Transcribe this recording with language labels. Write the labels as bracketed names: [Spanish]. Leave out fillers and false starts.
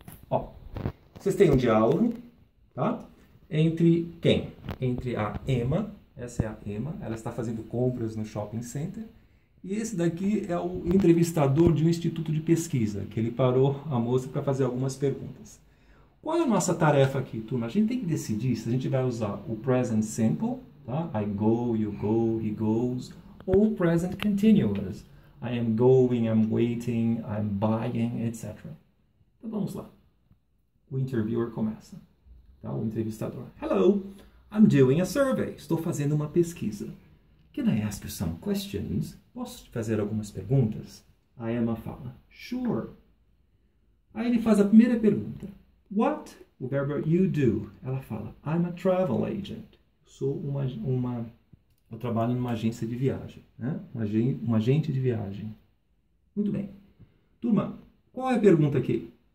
[Portuguese] Ó, vocês têm um diálogo, tá? Entre quem? Entre a Emma, essa é a Emma, ela está fazendo compras no shopping center. E esse daqui é o entrevistador de um instituto de pesquisa, que ele parou a moça para fazer algumas perguntas. Qual é a nossa tarefa aqui, turma? A gente tem que decidir se a gente vai usar o present simple, tá? [English] I go, you go, he goes, [Portuguese] ou o [English] present continuous. I am going, I'm waiting, I'm buying, etc. [Portuguese] Então vamos lá. O interviewer começa. Tá? O entrevistador. [English] Hello, I'm doing a survey. [Portuguese] Estou fazendo uma pesquisa. [English] Can I ask you some questions? [Portuguese] Posso te fazer algumas perguntas? A Emma fala, sure. Aí ele faz a primeira pergunta. What? O verbo you do. Ela fala, [English] I'm a travel agent. [Portuguese] Sou eu trabalho numa agência de viagem. Né? Um agente de viagem. Muito bem. Turma, qual é a pergunta aqui?